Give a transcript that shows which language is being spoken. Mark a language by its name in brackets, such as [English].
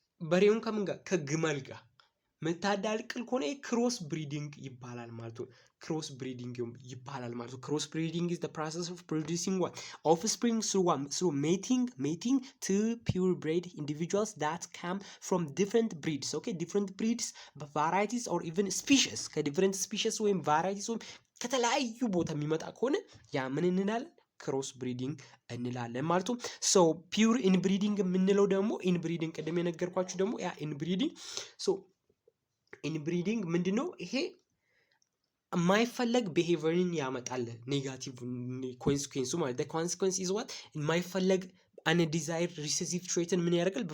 [Amharic] በሬውን ከምን ጋር ከግመል ጋር ምታዳቅል ከሆነ ክሮስ ብሪዲንግ ይባላል ማለት ነው። ክሮስ ብሪዲንግ ይባላል ማለት ነው። ክሮስ ብሪዲንግ [English] is the process of producing what offspring through mating two purebred individuals that come from different breeds. Okay, different breeds, varieties or even species. [Amharic] ከዲፍረንት ስፒሺስ ወይም ቫራይቲስ ወይም ከተለያዩ ቦታ የሚመጣ ከሆነ ያ ምን እንላለን? ክሮስ ብሪዲንግ እንላለን ማለት ነው። ሶ ፒውር ኢንብሪዲንግ የምንለው ደግሞ ኢንብሪዲንግ ቅድም የነገርኳችሁ ደግሞ ያ ኢንብሪዲንግ ኢንብሪዲንግ ምንድነው? ይሄ የማይፈለግ ቢሄቪየርን ያመጣል። ኔጋቲቭ ኮንሲኩዌንሱ ማለት [English] the consequence is what [Amharic] የማይፈለግ አንዲዛይርድ ሪሴሲቭ ትሬትን ምን ያደርጋል?